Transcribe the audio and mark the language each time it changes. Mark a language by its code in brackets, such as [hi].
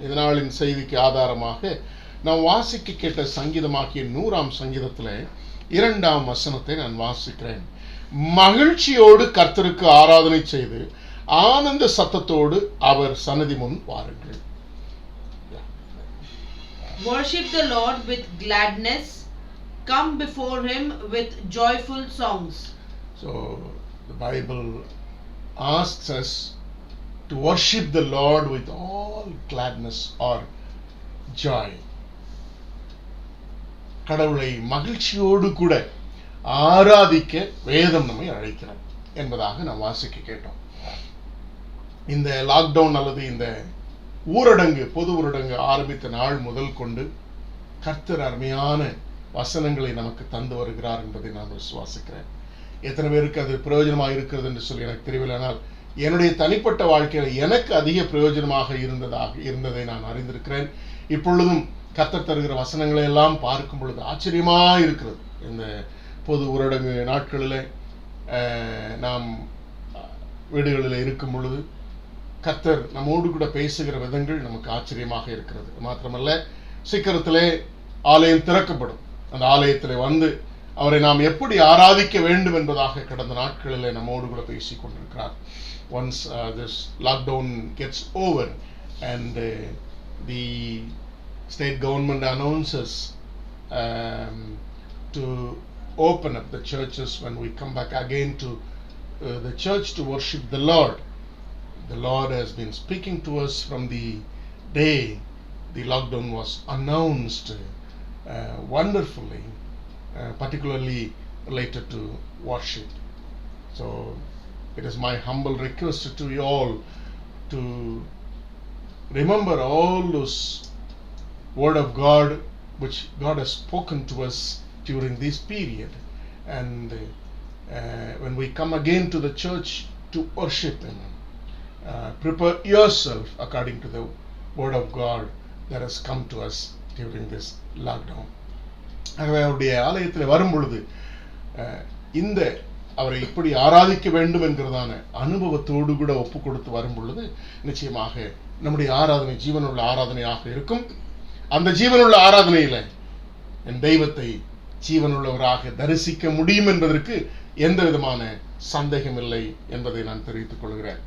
[ta] இந்த நாளின் செய்திக்கு ஆதாரமாக நாம் வாசிக்க கேட்ட சங்கீதமாகிய 100ஆம் சங்கீதத்திலே 2ஆம் வசனத்தை நான் வாசிக்கிறேன். மகிழ்ச்சியோடு கர்த்தருக்கு ஆராதனை செய்து ஆனந்த சத்தத்தோடு அவர் சன்னதி முன் வாருங்கள். [en] Worship the Lord with gladness. Come before him with joyful songs. So the Bible asks us to worship the Lord with all gladness or joy. [ta] கடவுளை மகிழ்ச்சியோடு கூட ஆராதிக்க வேதம் நம்மை அழைக்கிறது என்பதாக நாம் வாசிக்க கேட்டோம். இந்த லாக்டவுன் அல்லது இந்த ஊரடங்கு, பொது ஊரடங்கு ஆரம்பித்த நாள் முதல் கொண்டு கர்த்தர் அருமையான வசனங்களை நமக்கு தந்து வருகிறார் என்பதை நான் விசுவாசிக்கிறேன். எத்தனை பேருக்கு அது பிரயோஜனமாக இருக்கிறது என்று சொல்லி எனக்கு தெரியவில்லை. ஆனால் என்னுடைய தனிப்பட்ட வாழ்க்கையில் எனக்கு அதிக பிரயோஜனமாக இருந்ததை நான் அறிந்திருக்கிறேன். இப்பொழுதும் கர்த்தர் தருகிற வசனங்களை எல்லாம் பார்க்கும் பொழுது ஆச்சரியமாக இருக்கிறது. இந்த பொது ஊரடங்கு நாட்களில் நாம் வீடுகளில் இருக்கும் பொழுது கர்த்தர் நம்மோடு கூட பேசுகிற விதங்கள் நமக்கு ஆச்சரியமாக இருக்கிறது. மாத்திரமல்ல, சீக்கிரத்திலே ஆலயம் திறக்கப்படும். அந்த ஆலயத்தில் வந்து அவரை நாம் எப்படி ஆராதிக்க வேண்டும் என்பதாக கடந்த நாட்களில் நம்மோடு கூட பேசிக் கொண்டிருக்கிறார். [en] Once this lockdown gets over and the state government announces to open up the churches when we come back again to the church to worship the Lord. The Lord has been speaking to us from the day the lockdown was announced wonderfully, particularly related to worship. So it is my humble request to you all to remember all those word of God which God has spoken to us during this period, and when we come again to the church to worship Him, prepare yourself according to the word of God that has come to us during this lockdown. [ta] ஆகவே அவருடைய ஆலயத்தில் வரும் பொழுது இந்த அவரை இப்படி ஆராதிக்க வேண்டும் என்கிறதான அனுபவத்தோடு கூட ஒப்பு கொடுத்து வரும் பொழுது நிச்சயமாக நம்முடைய ஆராதனை ஜீவனுள்ள ஆராதனையாக இருக்கும். அந்த ஜீவனுள்ள ஆராதனையில என் தெய்வத்தை ஜீவனுள்ளவராக தரிசிக்க முடியும் என்பதற்கு எந்த விதமான சந்தேகம் இல்லை என்பதை நான் தெரிவித்துக் கொள்கிறேன்.